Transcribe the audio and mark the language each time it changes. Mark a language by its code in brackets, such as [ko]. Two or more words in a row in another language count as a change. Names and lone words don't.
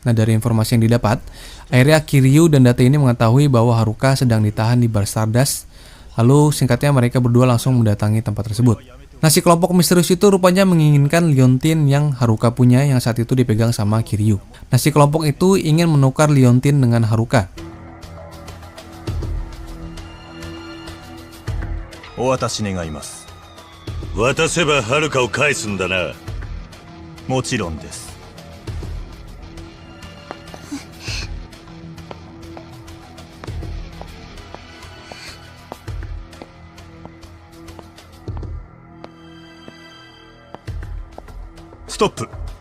[id] Nah, dari informasi yang didapat, akhirnya Kiryu dan Date ini mengetahui bahwa Haruka sedang ditahan di bar Stardust. Lalu singkatnya mereka berdua langsung mendatangi tempat tersebut. Nah, si kelompok misterius itu rupanya menginginkan liontin yang Haruka punya yang saat itu dipegang sama Kiryu. Nah, si kelompok itu ingin menukar liontin dengan Haruka. [ja] お渡し願います。渡せばはるかを返すんだな。もちろんです。ストップ。